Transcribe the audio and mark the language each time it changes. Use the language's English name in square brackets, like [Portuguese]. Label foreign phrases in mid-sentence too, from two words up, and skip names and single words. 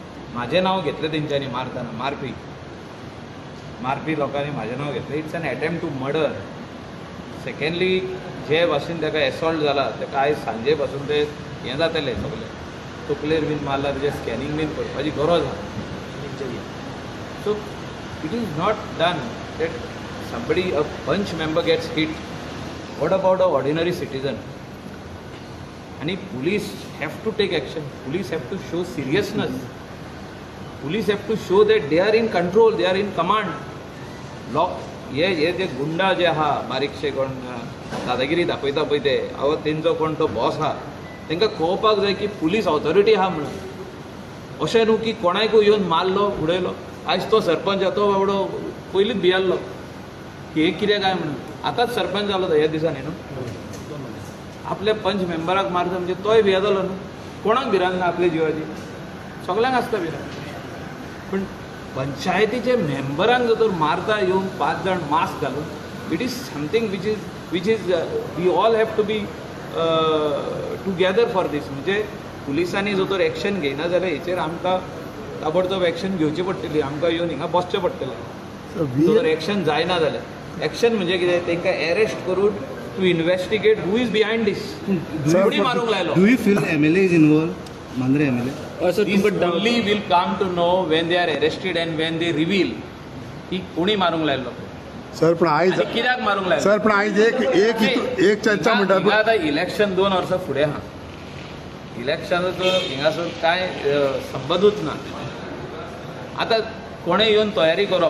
[Konkani] म्हाजें नांव घेतलें तेंच्यांनी मारतना मारपी लोकांनी म्हाजें नांव घेतलें. [English] It's an attempt to murder. [Konkani] सेकंडली जे भाशेन ताका एसॉल्ट जाला ताका आयज सांजे पासून ते हें जातलें सगलें तकलेर बीन मारला तेजें स्कॅनिंग बीन करपाची गरज आहा. [English] So it is not done that somebody, a punch member gets hit. What about an ordinary citizen? And police have to take action. Police have to show seriousness. Police have to show that they are in control, they are in command. [Konkani] हे जे गुंडा जे आहा बारीकशे कोण दादागिरी दाखयता पळय ते तेंचो कोण तो बॉस आहा तांकां कळपाक जाय की [English] police authority [Konkani] आहा म्हणून. अशें न्हू की कोणायकूय येवन मारलो उडयलो. आयज तो सरपंच तो बाबडो पयलींच भियाल्लो की हे कितें काय म्हणून. आतांच सरपंच जालो तो ह्या दिसांनी न्हू. आपल्या पंच मेंबराक मारता म्हणजे तोय भिया जालो न्हू. कोणाक भिरांत ना आपल्या जिवाची. सगळ्यांक आसता भिरांत. पूण पंचायतीचे मेंबरांक जर मारता येवन 5 जाण मास्क घालून [English] It is something which is we all have to be together for this. [Konkani] म्हणजे पुलिसांनी जो तर एक्शन घेयना जाल्यार हेचेर आमकां ताबडतोब एक्शन घेवची पडटली. आमकां येवन हिंगा बसचें पडटलें. जर एक्शन जायना जाल्यार एक्शन म्हणजे कितें तांकां अरेस्ट करून [English] to investigate who is behind this. [Konkani] कोणी मारूंक लायलो. [English] Do you feel MLA is involved? Mandre MLA? This only will come to know when they are arrested and when they reveal [Konkani] की कोणी मारूंक लायलो. सर पण आयज आनी कित्याक मारूंक लायलो. सर पण आयज एक चर्चा म्हणटा आतां इलेक्शन 2 वर्सां फुडें आहा. इलेक्शनाचो हिंगासर कांय संबंदूच ना. आतां कोणें येवन तयारी करप.